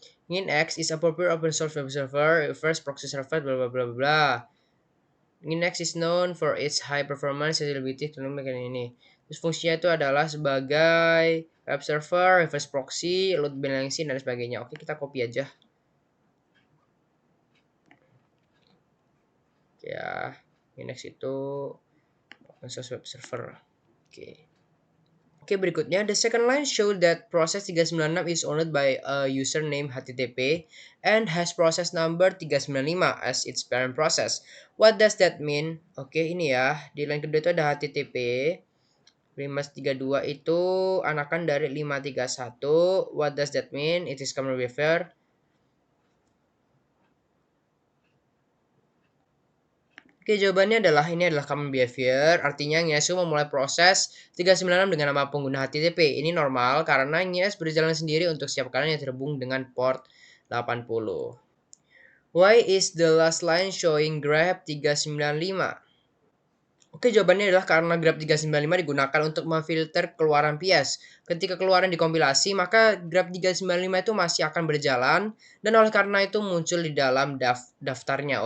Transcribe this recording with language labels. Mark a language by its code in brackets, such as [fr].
[en] Ngin-x is a popular open source web server, first proxy server, bla bla bla bla. Ngin-x is known for its high performance reliability, ini. [id] Terus fungsinya itu adalah sebagai web server, reverse proxy, load balancing, dan sebagainya. Oke, kita copy aja. Ya, Ngin-x itu open source web server. Oke. [en] Oke, berikutnya, the second line show that process 396 is owned by a user named HTTP and has process number 395 as its parent process. What does that mean? [id] Oke, ini ya. Di line kedua itu ada HTTP. 532 itu anakan dari 531. [en] What does that mean? It is common behavior. [id] Oke, jawabannya adalah ini adalah common behavior, artinya Nyesu memulai proses 396 dengan nama pengguna HTTP. Ini normal karena Nyes berjalan sendiri untuk setiap kali yang terhubung dengan port 80. [en] Why is the last line showing grep 395? [id] Oke, jawabannya adalah karena grep 395 digunakan untuk memfilter keluaran bias. Ketika keluaran dikompilasi, maka grep 395 itu masih akan berjalan dan oleh karena itu muncul di dalam daftarnya.